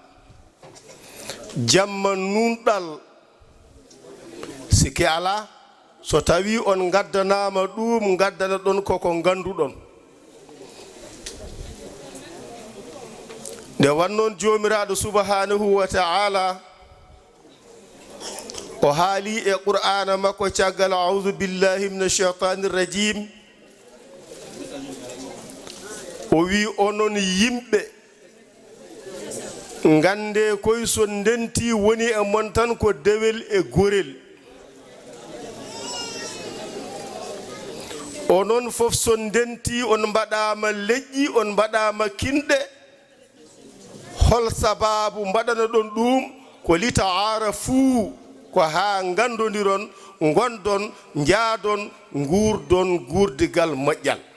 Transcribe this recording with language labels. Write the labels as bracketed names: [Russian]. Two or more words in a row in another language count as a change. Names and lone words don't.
[Fula] jamma nunɗal siki ala so tawi on gaddanama ɗum gaddana ɗon koko ganduɗon nde wannoon jomiraɗo [Arabic] سبحانه وتعالى [Fula] o haali e qur'ana makko caggal [Arabic] أعوذ بالله من الشيطان الرجيم [Fula] o wi onon yimɓe ngande koye so ndenti woni e mon tan ko dewel e gorel onon fof so ndenti on mbaɗama leƴƴi on mbaɗama kinɗe hol sababu mbaɗana ɗon ɗum ko [Arabic] لتعارفوا [Fula] ko ha gandodiron gondon jaadon guurdon guurdigal moƴƴal